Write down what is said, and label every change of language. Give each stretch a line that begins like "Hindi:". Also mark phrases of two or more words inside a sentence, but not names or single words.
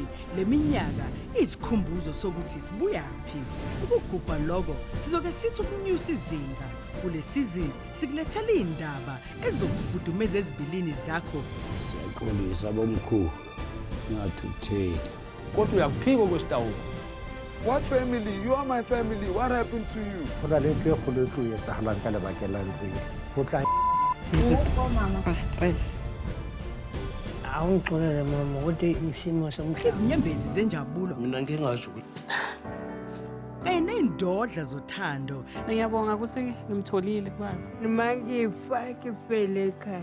Zulu: Le minyaka izikhumbuzo sokuthi sibuyaphi. Ukugubha lokho sizoke sithi ukunyusa izinga. Kule sizini sikulethela indaba ezokufudumeza ezibilini zakho. Siyaxolisa bomkhulu. Ngathukutheli. Kodwa uyakuphika kwesitawuko.
English: What family? You are my family. What happened to you?
Southern Sotho: Hona le ntwe kholo tlo etsahalang ka lebakeng la ntwe ho tla
Zulu: mama stress awungixolele mama ukuthi isimo somhlaba Izinyembezi zenjabulo Mina ngingasho ukuthi kanye ney'ndodla zothando. Ngiyabonga ukuthi ngimtholile kubaba. noma ngifa ngifele ekhaya